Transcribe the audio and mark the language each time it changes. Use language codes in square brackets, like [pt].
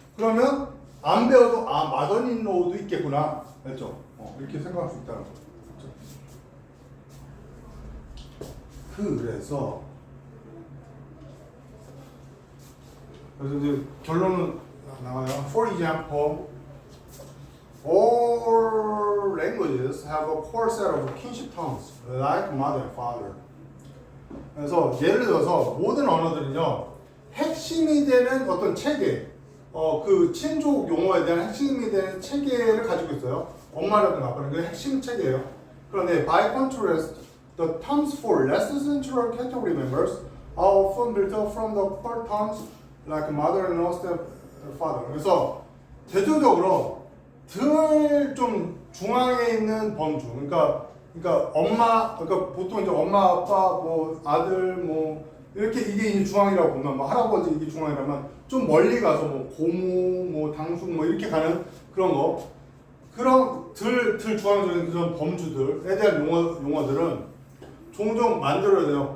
[ko] 그러면 안 배워도 mother-in-law도 있겠구나. 알죠? 이렇게 생각할 수 있다는 거죠. 그래서 이제 결론은 나와요. [en] For example, all languages have a core set of kinship terms, like mother and father. [ko] 그래서 예를 들어서 모든 언어들은요 핵심이 되는 어떤 체계, 그 친족 용어에 대한 핵심이 되는 체계를 가지고 있어요. 엄마라든가 아빠는 그 핵심 체계예요. 그런데 [en] by contrast, the terms for less central category members are often built up from the core terms like mother and stepfather. [ko] 그래서 대조적으로 덜 좀 중앙에 있는 범주. 그러니까 그러니까 보통 이제 엄마, 아빠, 뭐 아들, 뭐 이렇게 이게 이제 중앙이라고 보면, 뭐 할아버지 이게 중앙이라면 좀 멀리 가서 뭐 고모, 뭐 당숙 뭐 이렇게 가는 그런 거, 그런 덜 중앙적인 그런 범주들에 대한 용어들은 종종 만들어야 돼요.